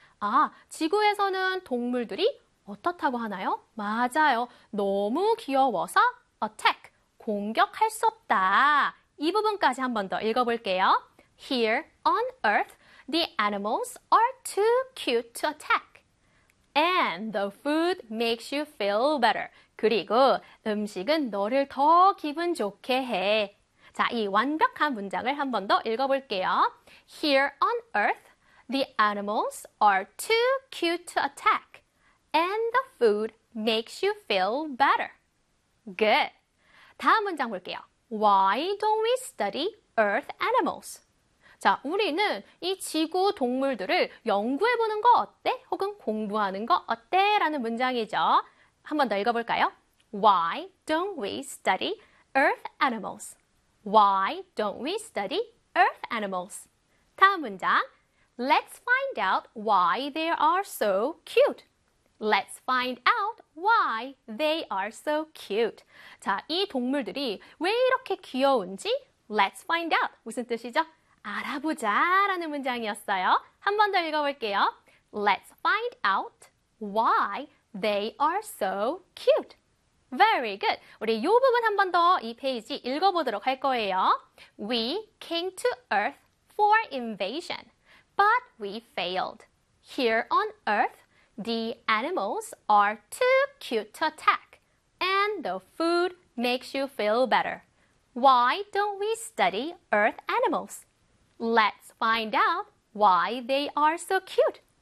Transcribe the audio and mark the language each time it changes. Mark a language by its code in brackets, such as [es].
[ko] 아, 지구에서는 동물들이 어떻다고 하나요? 맞아요. 너무 귀여워서 attack, 공격할 수 없다. 이 부분까지 한 번 더 읽어볼게요. [en] Here on Earth, the animals are too cute to attack. And the food makes you feel better. [ko] 그리고 음식은 너를 더 기분 좋게 해. 자, 이 완벽한 문장을 한 번 더 읽어볼게요. [en] Here on Earth, the animals are too cute to attack. And the food makes you feel better. Good. [ko] 다음 문장 볼게요. [en] Why don't we study Earth animals? [ko] 자, 우리는 이 지구 동물들을 연구해보는 거 어때? 혹은 공부하는 거 어때? 라는 문장이죠. 한번 더 읽어볼까요? [en] Why don't we study Earth animals? Why don't we study Earth animals? [ko] 다음 문장. [en] Let's find out why they are so cute. Let's find out why they are so cute. [ko] 자, 이 동물들이 왜 이렇게 귀여운지 [en] Let's find out. [ko] 무슨 뜻이죠? 알아보자 라는 문장이었어요. 한 번 더 읽어볼게요. [en] Let's find out why they are so cute. Very good. [ko] 우리 이 부분 한 번 더 이 페이지 읽어보도록 할 거예요. [en] We came to Earth for invasion, but we failed. Here on Earth, the animals are too cute to attack, and the food makes you feel better. Why don't we study Earth animals? Let's find out why they are so cute.